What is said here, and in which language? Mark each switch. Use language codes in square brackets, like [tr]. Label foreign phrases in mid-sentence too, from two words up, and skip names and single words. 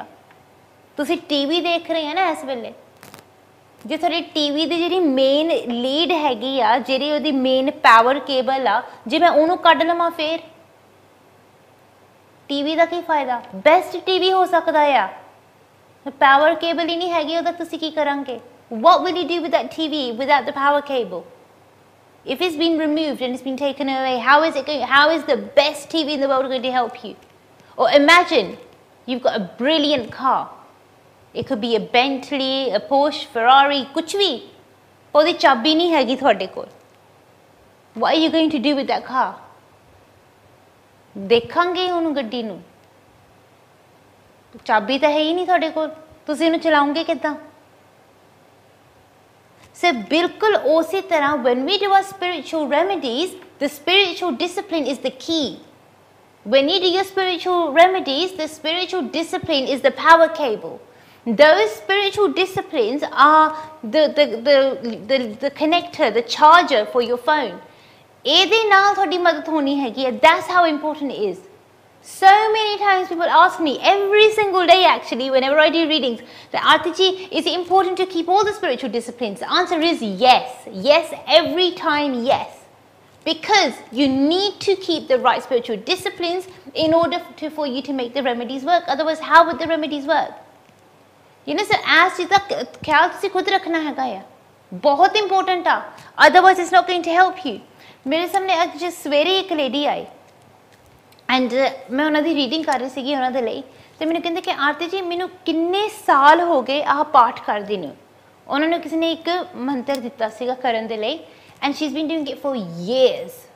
[pa] ਤੁਸੀਂ ਟੀਵੀ ਦੇਖ ਰਹੇ ਆ ਨਾ ਇਸ ਵੇਲੇ, ਜੇ ਤੁਹਾਡੀ ਟੀਵੀ ਦੀ ਜਿਹੜੀ [en] main lead [pa] ਹੈਗੀ ਆ, ਜਿਹੜੀ ਉਹਦੀ [en] main power cable [pa] ਆ, ਜੇ ਮੈਂ ਉਹਨੂੰ ਕੱਢ ਲਵਾਂ ਫੇਰ ਟੀਵੀ ਦਾ ਕੀ ਫਾਇਦਾ? [en] best TV [pa] ਹੋ ਸਕਦਾ ਆ, [en] power cable [pa] ਹੀ ਨਹੀਂ ਹੈਗੀ ਉਹਦਾ ਤੁਸੀਂ ਕੀ ਕਰਾਂਗੇ? [en] What will you do with that TV without the power cable? If it's been removed and it's been taken away, how is the best TV in the world going to help you? Or imagine you've got a brilliant car. It could be a Bentley, a Porsche, Ferrari, [pa] ਕੁਛ ਵੀ, ਉਹਦੀ ਚਾਬੀ ਨਹੀਂ ਹੈਗੀ ਤੁਹਾਡੇ ਕੋਲ. [en] What are you going to do with that car? [pa] ਦੇਖਾਂਗੇ ਉਹਨੂੰ ਗੱਡੀ ਨੂੰ, ਚਾਬੀ ਤਾਂ ਹੈ ਹੀ ਨਹੀਂ ਤੁਹਾਡੇ ਕੋਲ, ਤੁਸੀਂ ਇਹਨੂੰ ਚਲਾਓਗੇ ਕਿੱਦਾਂ? [en] So [pa] ਬਿਲਕੁਲ ਉਸੇ ਤਰ੍ਹਾਂ [en] when we do our spiritual remedies, the spiritual discipline is the key. When you do your spiritual remedies, the spiritual discipline is the power cable. Those spiritual disciplines are the connector, the charger for your phone. [pa] ਇਹਦੇ ਨਾਲ ਤੁਹਾਡੀ ਮਦਦ ਹੋਣੀ ਹੈਗੀ ਹੈ. [en] That's how important it is. So many times people ask me, every single day actually, whenever I do readings, that Arti ji, is it important to keep all the spiritual disciplines? The answer is yes. Yes, every time yes. Because you need to keep the right spiritual disciplines in order for you to make the remedies work. Otherwise, how would the remedies work? So as [pa] ਚੀਜ਼ ਦਾ ਖਿਆਲ ਤੁਸੀਂ ਖੁਦ ਰੱਖਣਾ ਹੈਗਾ ਆ, ਬਹੁਤ ਇੰਪੋਰਟੈਂਟ ਆ. [en] Otherwise, it's not going to help you. [pa] ਮੇਰੇ ਸਾਹਮਣੇ ਅੱਜ ਸਵੇਰੇ ਇੱਕ ਲੇਡੀ ਆਈ ਐਂਡ ਮੈਂ ਉਹਨਾਂ ਦੀ ਰੀਡਿੰਗ ਕਰ ਰਹੀ ਸੀਗੀ ਉਹਨਾਂ ਦੇ ਲਈ, ਅਤੇ ਮੈਨੂੰ ਕਹਿੰਦੇ ਕਿ ਆਰਤੀ ਜੀ ਮੈਨੂੰ ਕਿੰਨੇ ਸਾਲ ਹੋ ਗਏ ਆਹ ਪਾਠ ਕਰਦੀ ਨੂੰ. ਉਹਨਾਂ ਨੂੰ ਕਿਸੇ ਨੇ ਇੱਕ ਮੰਤਰ ਦਿੱਤਾ ਸੀਗਾ ਕਰਨ ਦੇ ਲਈ, [en] and she is been doing it for years.